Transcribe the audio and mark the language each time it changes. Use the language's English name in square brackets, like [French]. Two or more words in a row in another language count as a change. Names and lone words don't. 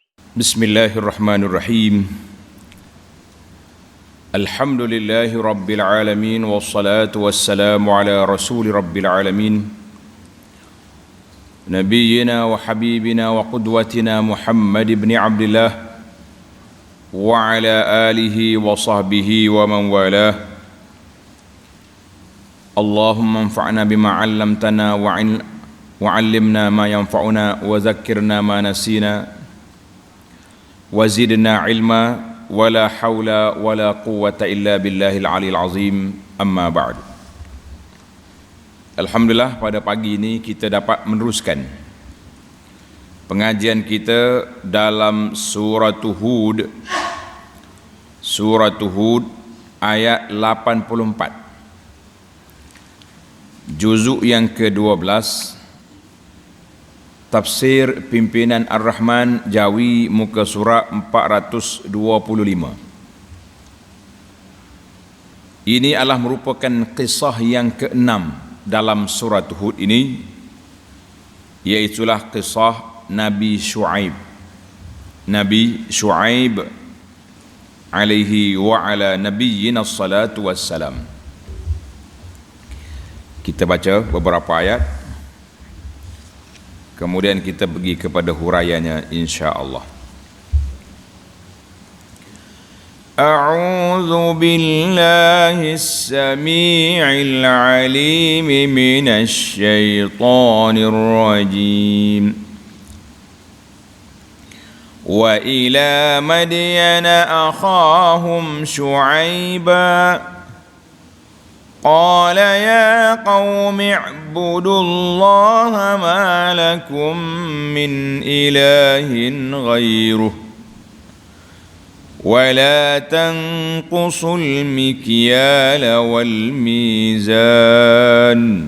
[Arabic] بسم الله الرحمن الرحيم. الحمد لله رب العالمين، والصلاة والسلام على رسول رب العالمين، نبينا وحبيبنا وقدوتنا محمد بن عبد الله وعلى آله وصحبه ومن والاه. اللهم انفعنا بما علمتنا وعلمنا ما ينفعنا وذكرنا ما نسينا وزدنا علما ولا حول ولا قوة إلا بالله العلي العظيم. أما بعد. [Malay] Alhamdulillah, pada pagi ini kita dapat meneruskan pengajian kita dalam surah Hud ayat 84, juzuk yang ke-12, Tafsir Pimpinan Ar-Rahman Jawi, muka surat 425. Ini adalah merupakan kisah yang ke-6 dalam surat Hud ini, iaitulah kisah Nabi Shu'aib. [Arabic] Nabi Shu'aib عليه وعلى نبينا الصلاة والسلام. [Malay] Kita baca beberapa ayat, kemudian kita pergi kepada huraiannya [Arabic] إن شاء الله. أعوذ بالله السميع العليم من الشيطان الرجيم. وإلى مدين أخاهم شعيبا قال يا قوم اعبدوا الله ما لكم من إله غيره ولا تنقصوا المكيال والميزان